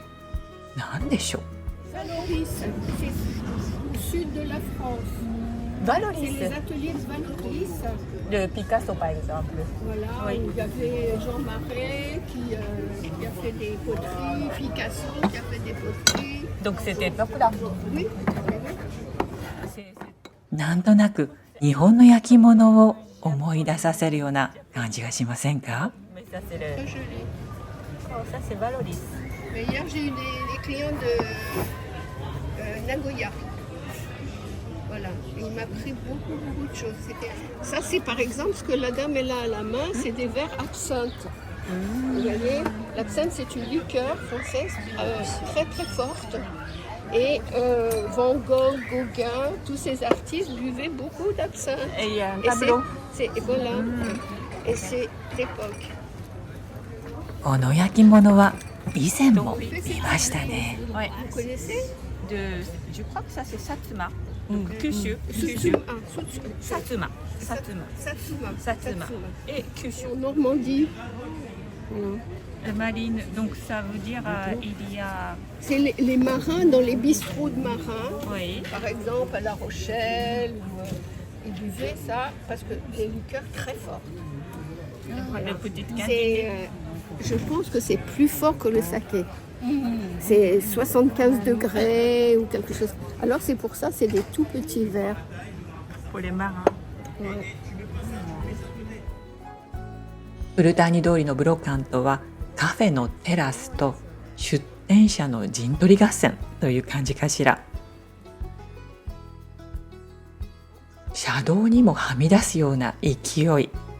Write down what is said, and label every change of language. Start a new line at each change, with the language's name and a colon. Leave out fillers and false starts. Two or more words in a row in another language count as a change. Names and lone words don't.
Japanese: 何でしょう。
French: Valoris, c'est au sud de la France. C'est Valoris, les ateliers de Valoris. de Picasso par exemple. Voilà, Oui. où il y avait Jean Marais qui a fait des poteries, Picasso qui a fait des poteries. Donc cette époque-là. Oui, C'est-
Japanese: なんとなく日本の焼き物を思い出させるような感じがしませんか？
French: Mais ça c'est très le. joli. Oh, ça c'est Valoris. Mais hier, j'ai eu des clients de Nagoya. Voilà, et il m'a pris beaucoup de choses. Ça, c'est par exemple ce que la dame elle a à la main, c'est des verres absinthe. Vous voyez, l'absinthe c'est une liqueur française très forte. Et Van Gogh, Gauguin, tous ces artistes buvaient beaucoup d'absinthe. Et il y a un Et tableau. et voilà. Et c'est l'époque.
Japanese: この焼き物は以前も見ましたね。
French: Ouais. Vous connaissez Je crois que ça c'est Satsuma. Kyushu. Satsuma. Satsuma. Satsuma. Satsuma. Satsuma. Et Kyushu. En Normandie. Voilà. Marine, donc ça veut dire il y a. C'est les marins dans les bistrots de marins. Oui. Par exemple à La Rochelle, ils buvaient ça parce que les liqueurs très fortes. Les petites C'est cantines. Je pense que c'est plus fort que le saké. C'est 75 degrés ou quelque chose. Alors c'est pour ça, c'est des tout petits verres. Pour les marins. Ouais.
Japanese: ブルターニ通りのブロカントはカフェのテラスと出店者の陣取り合戦という感じかしら。車道にもはみ出すような勢い。